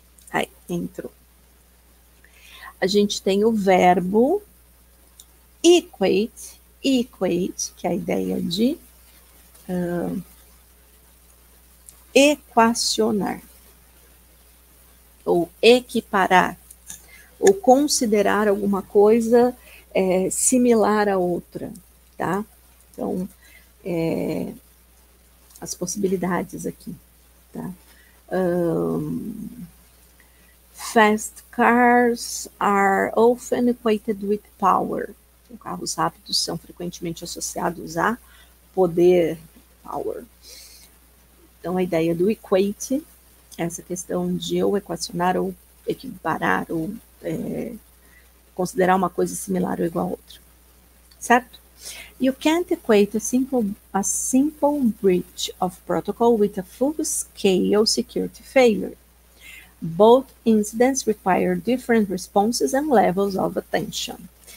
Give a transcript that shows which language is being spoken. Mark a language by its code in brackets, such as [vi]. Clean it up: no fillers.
[pt] Aí, entrou. A gente tem o verbo equate, que é a ideia de equacionar, ou equiparar, ou considerar alguma coisa similar a outra, tá? Então, as possibilidades aqui, tá? [en] Fast cars are often equated with power. [pt] Então, carros rápidos são frequentemente associados a poder, power. Então, a ideia do equate, essa questão de ou equacionar, ou equiparar, ou considerar uma coisa similar ou igual a outra. Certo? [en] You can't equate a simple breach of protocol with a full-scale security failure. Both incidents require different responses and levels of attention.